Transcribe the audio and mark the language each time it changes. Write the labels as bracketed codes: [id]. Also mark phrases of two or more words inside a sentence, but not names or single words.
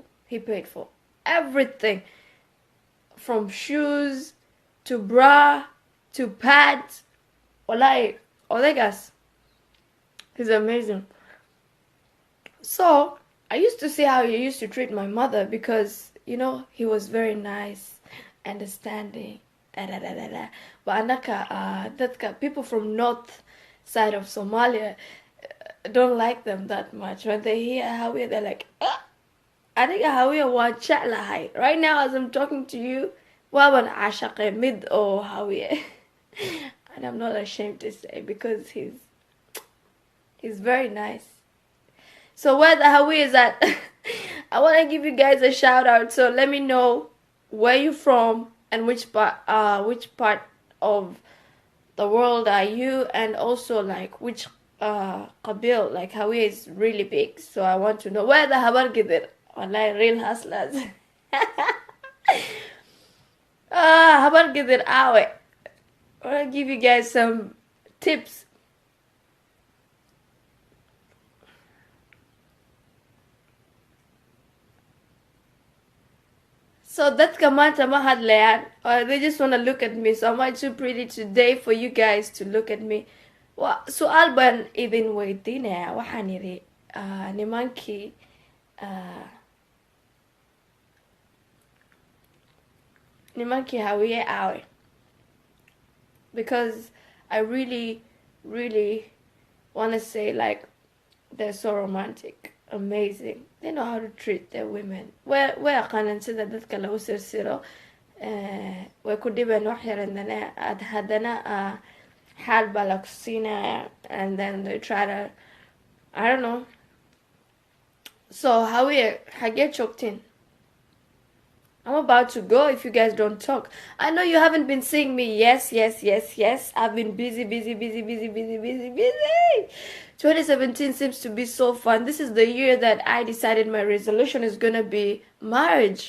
[en] He paid for everything, from shoes to bra to pads. Wallahi, Olegas. He's amazing. So I used to see how he used to treat my mother, because, you know, he was very nice, understanding, but [so] anaka dadka [en] people from north side of Somalia don't like them that much. When they hear Hawiye, they're like, [so] aniga Hawiye waan jeclahay. [en] Right now as I'm talking to you, [so] waaban caashaqay mid oo Hawiye. [en] And I'm not ashamed to say, because he's very nice. So where the Hawiye is at, I want to give you guys a shout out. So let me know where you're from and which part of the world are you, and also like which qabil. Like Hawiye is really big, so I want to know where the Habar Gidir. Wallahi, real hustlers. Habar Gidir awe. I want to give you guys some tips. [so] So dadka maanta ma hadlayaan, [en] or they just want to look at me. So am I too pretty today for you guys to look at me? [so] Su'aal baan idin weydiinaya. Waxaan yidhi nimankii nimankii Hawiye awe. [en] Because I really, really want to say, like, they're so romantic, amazing. They know how to treat their women. [so] Way aqaanan sida dadka lagu sirsiro. Way ku dhibeen wax yar haddana xaal baa la kusiinaya, [en] and then they try to, I don't know. [so] So Hawiye, xagee joogtiin? [en] I'm about to go if you guys don't talk. I know you haven't been seeing me. Yes. I've been busy. 2017 seems to be so fun. This is the year that I decided my resolution is gonna be marriage.